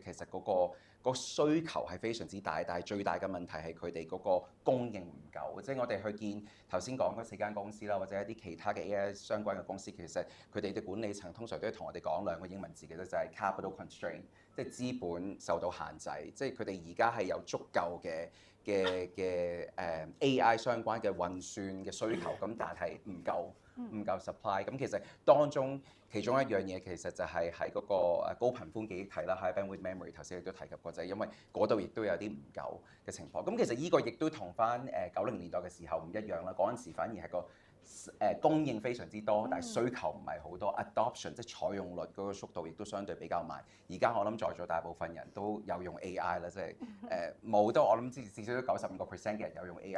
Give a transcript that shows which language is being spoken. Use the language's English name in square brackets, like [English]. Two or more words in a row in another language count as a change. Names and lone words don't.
[Cantonese] 其實嗰個需求係非常之大，但係最大嘅問題係佢哋嗰個供應唔夠。即係我哋去見頭先講嗰4間公司啦，或者一啲其他嘅 AI 相關嘅公司，其實實佢哋嘅管理層通常都係同我哋講兩個英文字嘅啫，就係 [English] capital constraint， [Cantonese] 即係資本受到限制，即係佢哋而家係有足夠嘅AI 相關嘅運算嘅需求，咁但係唔夠 supply。咁其實當中其中一樣嘢其實就係喺嗰個高頻寬記憶體啦 ， [English] high bandwidth memory， [Cantonese] 頭先亦都提及過，就係因為嗰度亦都有啲唔夠嘅情況。咁其實呢個亦都同翻90年代嘅時候唔一樣啦，嗰陣時反而係個供應非常之多，但係需求唔係好多 ，adoption 即係採用率嗰個速度亦都相對比較慢。而家我諗在座大部分人都有用 AI 啦，即係冇都我諗至少都95% 嘅人有用 AI。